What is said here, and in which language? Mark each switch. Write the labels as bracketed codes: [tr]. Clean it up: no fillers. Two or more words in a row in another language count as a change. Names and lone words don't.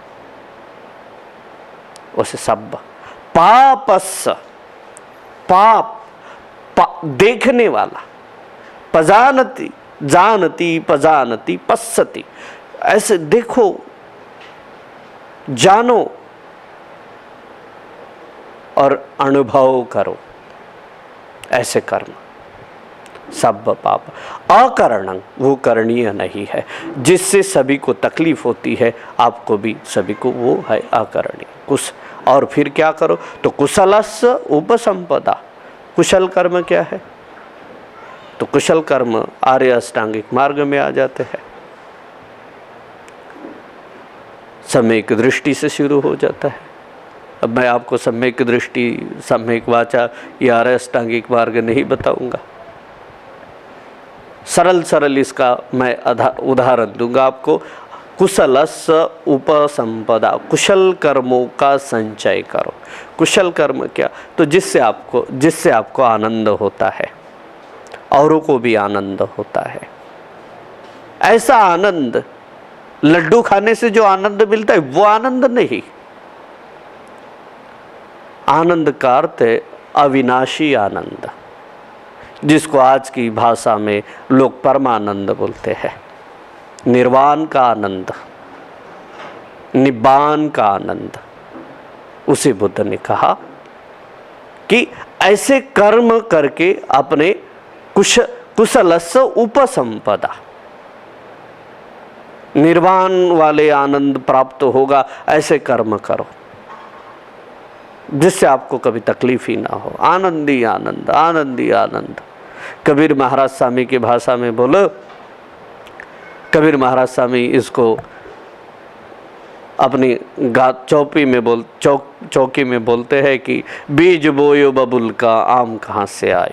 [hi] उसे [pi] सब पापस, [hi] पाप देखने वाला, पजानती जानती पजानती पश्यति, ऐसे देखो जानो और अनुभव करो, ऐसे कर्म सब पाप। अकरणं, वो करणीय नहीं है, जिससे सभी को तकलीफ होती है, आपको भी सभी को, वो है अकरणीय। कुछ और फिर क्या करो, तो [pi] कुशलस्य उपसंपदा। [hi] कुशल कर्म क्या है, तो कुशल कर्म आर्य अष्टांगिक मार्ग में आ जाते हैं। सम्यक दृष्टि से शुरू हो जाता है। अब मैं आपको सम्यक दृष्टि, सम्यक वाचा या आर्य अष्टांगिक मार्ग नहीं बताऊंगा। सरल सरल इसका मैं उदाहरण दूंगा आपको। [pi] कुशलस्य उपसंपदा, [hi] कुशल कर्मों का संचय करो। कुशल कर्म क्या, तो जिससे आपको आनंद होता है, औरों को भी आनंद होता है। ऐसा आनंद, लड्डू खाने से जो आनंद मिलता है वो आनंद नहीं। आनंद का अर्थ है अविनाशी आनंद, जिसको आज की भाषा में लोग परमानंद बोलते हैं। निर्वाण का आनंद, निब्बान का आनंद। उसे बुद्ध ने कहा कि ऐसे कर्म करके अपने [pi] कुशलस्य उपसंपदा, [hi] निर्वाण वाले आनंद प्राप्त होगा। ऐसे कर्म करो जिससे आपको कभी तकलीफ ही ना हो। आनंद ही आनंद, आनंद ही आनंद। कबीर महाराज स्वामी की भाषा में बोलो, कबीर महाराज स्वामी इसको अपनी चौकी में बोलते हैं कि बीज बोयो बबुल का, आम कहाँ से आयो।